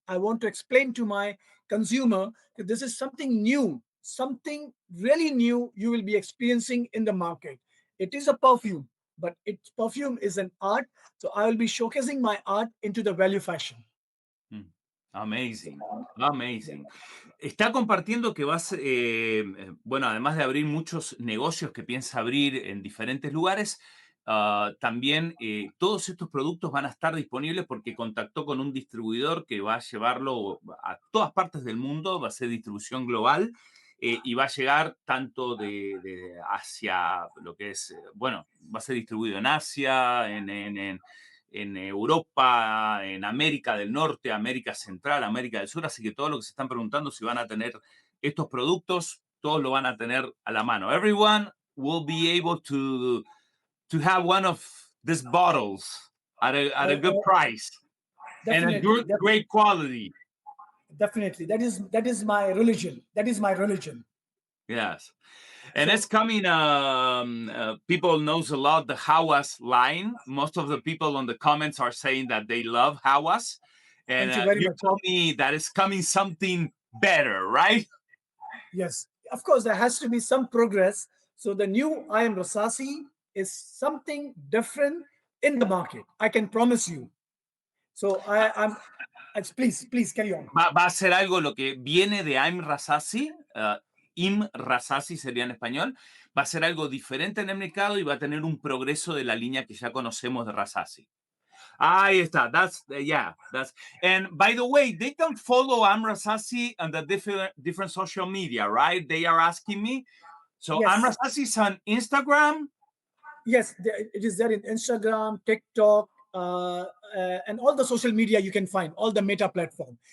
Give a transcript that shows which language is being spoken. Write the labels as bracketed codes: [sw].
[en] I want to explain to my consumer that this is something new, something really new you will be experiencing in the market. It is a perfume, but its perfume is an art. So I will be showcasing my art into the value fashion. mm. Amazing, amazing. [es] Está compartiendo que bueno, además de abrir muchos negocios que piensa abrir en diferentes lugares, también todos estos productos van a estar disponibles porque contactó con un distribuidor que va a llevarlo a todas partes del mundo, va a ser distribución global y va a llegar tanto de Asia, lo que es, bueno, va a ser distribuido en Asia, en Europa, en América del Norte, América Central, América del Sur, así que todo lo que se están preguntando si van a tener estos productos, todos lo van a tener a la mano. [en] Everyone will be able to have one of these bottles at a good Uh, price and a definitely, great quality. definitely. That is my religion. That is my religion. Yes. And it's So coming, people knows a lot the Hawas line. Most of the people on the comments are saying that they love Hawas. And thank you very you much. told me that it's coming something better, right? Yes, of course, there has to be some progress. So the new I Am Rasasi is something different in the market. I can promise you. So please carry on. [es] Va a ser algo lo que viene de I'm Rasasi, Im Rasasi sería en español, va a ser algo diferente en el mercado y va a tener un progreso de la línea que ya conocemos de Rasasi. Ahí está. That's. [en] And by the way, they can follow I'm Rasasi on the different social media, right? They are asking me. So I'm Yes, Rasasi is on Instagram. yes, it is there in Instagram, TikTok, and all the social media you can find, all the meta platform.